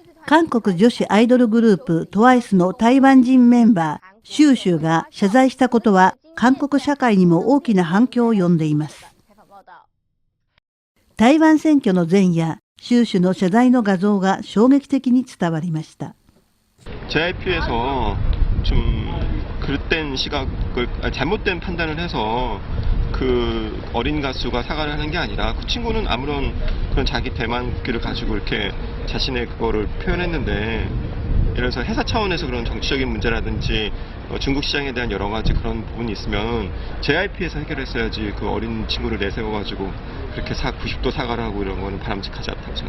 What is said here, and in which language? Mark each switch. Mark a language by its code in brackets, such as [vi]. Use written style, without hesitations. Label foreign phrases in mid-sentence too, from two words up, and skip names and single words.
[ja] 韓国女子アイドルグループ TWICE の台湾人メンバー、シュウシュウが謝罪したことは韓国社会にも大きな反響を呼んでいます。台湾選挙の前夜、シュウシュの謝罪の画像が衝撃的に伝わりました。 [ko] JYP에서 좀 그릇된 시각을 잘못된 판단을 해서 그 어린 가수가 사과를 하는 게 아니라 그 친구는 아무런 그런 자기 대만극기를 가지고 이렇게 자신의 그거를 표현했는데, 예를 들어서 회사 차원에서 그런 정치적인 문제라든지 중국 시장에 대한 여러 가지 그런 부분이 있으면 JYP에서 해결했어야지, 그 어린 친구를 내세워가지고 그렇게 90도 사과를 하고 이런 거는 바람직하지 않다고 생각합니다.